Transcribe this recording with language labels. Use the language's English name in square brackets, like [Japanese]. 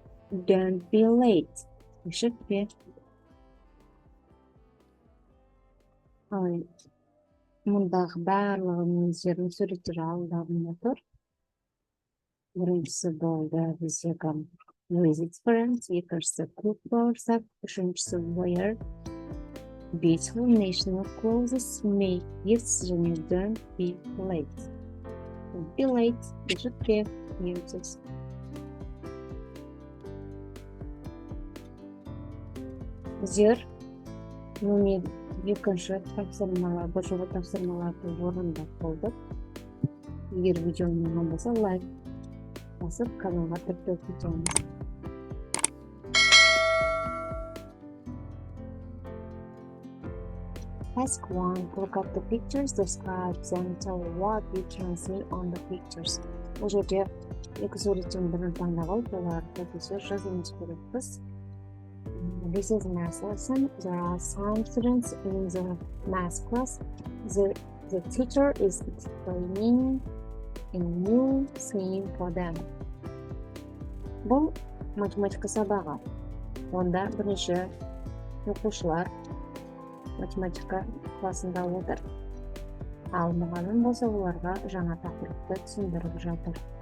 [English] Don't be late. [Kazakh] Кешікпе. Ал мұндағы барлығы өздерінің суреттері алдарында тұр. Біріншісі болды біздегі [English] visit friends, [Kazakh] екіншісі [English] cook [Kazakh] бауырсақ, үшіншісі [English] wear beautiful national clothes, make gifts [Kazakh] және [English] don't be late. Don't be late, [Kazakh] кешікпе, немсіз. Біздер номер 2 тапсырмалар, бұжығы тапсырмаларды орындап болдық. Егер видеоны ұнаған болса, лайк басып, каналға тіркеліп кетіңіз. [English] Task 1. Look at the pictures, describe them, tell what you can see on the pictures. [Kazakh] Бұл жерде екі суреттен бірін таңдап алып, оларды біздер жазуымыз керекпіз. [English] This is math lesson. There are some students in the math class. The teacher is explaining a new thing for them. [Kazakh] Бұл математика сабағы. Онда бірінші оқушылар математика класында отыр. Ал мұғалім болса оларға жаңа тақырыпты түсіндіріп жатыр.